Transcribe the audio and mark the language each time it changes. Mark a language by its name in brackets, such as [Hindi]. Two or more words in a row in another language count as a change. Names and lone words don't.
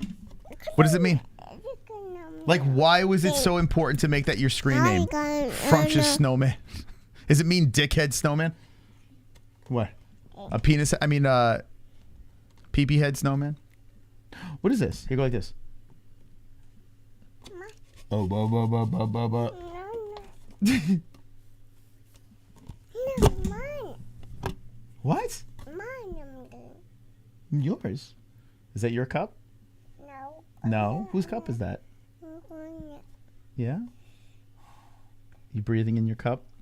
[English] Google it? No. What does it mean? Like, why was it so important to make that your screen name? Frumptious Snowman. Does it mean dickhead snowman? What? A penis? I mean, pee-pee head snowman? What is this? Here, go like this. Oh, ba ba ba ba ba ba. What? Yours. Is that your cup? No. No? Whose cup is that? Yeah? You breathing in your cup?